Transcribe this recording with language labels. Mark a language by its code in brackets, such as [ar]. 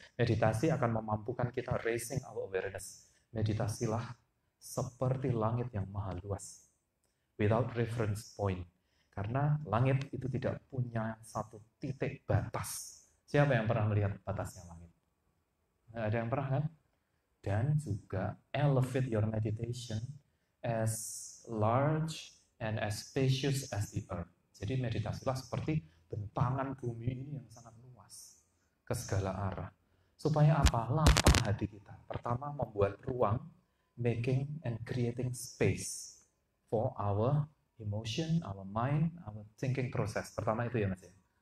[id] Meditasi akan memampukan kita [en] raising our awareness. [id] Meditasilah seperti langit yang maha luas. [en] Without reference point. [id] Karena langit itu tidak punya satu titik batas. Siapa yang pernah melihat batasnya langit? Nggak ada yang pernah kan? Dan juga [en] elevate your meditation as large and as spacious as the earth. [id] Jadi meditasilah seperti bentangan bumi ini yang sangat luas ke segala arah. Supaya apa? Lapang hati kita. Pertama, membuat ruang, [en] making and creating space for our emotion, our mind, our thinking process. [id] Pertama itu ya Mas ya.